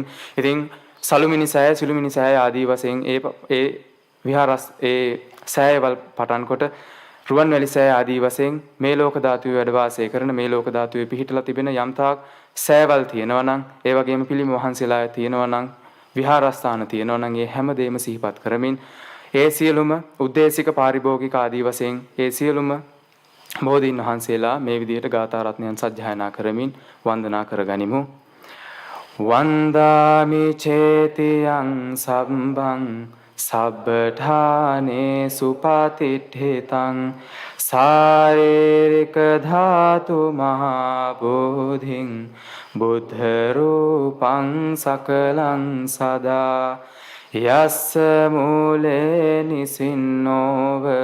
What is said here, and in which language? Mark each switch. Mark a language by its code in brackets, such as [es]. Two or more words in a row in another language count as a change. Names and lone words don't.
[si] ඉතින් සලුමිනි සෑය සුළුමිනි සෑය ආදී වශයෙන් ඒ විහාරස් ඒ සෑයවල් පටන් කොට රුවන්වැලි සෑය ආදී වශයෙන් මේ ලෝක ධාතුවේ වැඩ වාසය කරන මේ ලෝක ධාතුවේ පිහිටලා තිබෙන යම්තාක් සෑයවල් තියෙනවා නම් ඒ වගේම පිළිම වහන්සේලා තියෙනවා නම් විහාරස්ථාන තියෙනවා නම් ඒ හැමදේම සිහිපත් කරමින් ඒ සියලුම උද්දේශික පාරිභෝගික ආදී වශයෙන් ඒ සියලුම බෝධීන් වහන්සේලා මේ විදිහට ගාථා රත්නයන් සජ්ජායනා කරමින් වන්දනා කරගනිමු. [pi] වන්දාමි චේතියං සම්බං සබ්බඨානේ සුපතිට්ඨිතං සාරේරික ධාතු මහා බෝධින් බුද්ධ රූපං සකලං සදා යස්ස මූලේ නිසින්නෝව